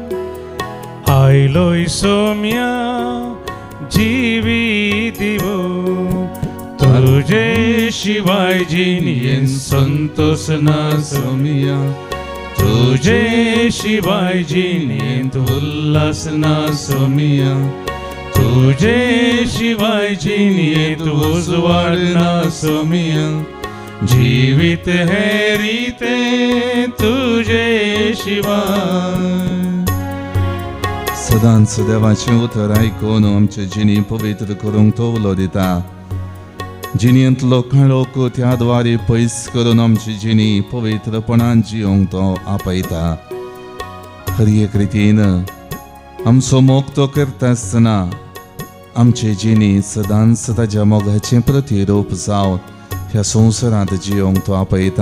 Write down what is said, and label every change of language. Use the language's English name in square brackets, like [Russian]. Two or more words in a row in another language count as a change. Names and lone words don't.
[Konkani] आयलोय सोम्या जिवी दिवो तुझे शिवाय जिणयेन संतोष ना सोम्या तुझे शिवाय जिणयेन उल्हास ना सोम्या तुझे शिवाय जिणयेन उजवाड ना सोम्या जीवित है रीते तुझे शिवाय. सदांच देवाचें उतर आयकून आमचे जिणी पवित्र करूंक तो उलो दिता. जिणयेंतलो काळोख त्या द्वारे पयस करून आमची जिणी पवित्रपणान जियोंक तो आपयता. हर एक रितीन आमचो मोग तो करता आसतना आमची जिणी सदांच ताच्या मोगाचें प्रतिरूप जावन ह्या संवसारांत जियोंक तो आपयता.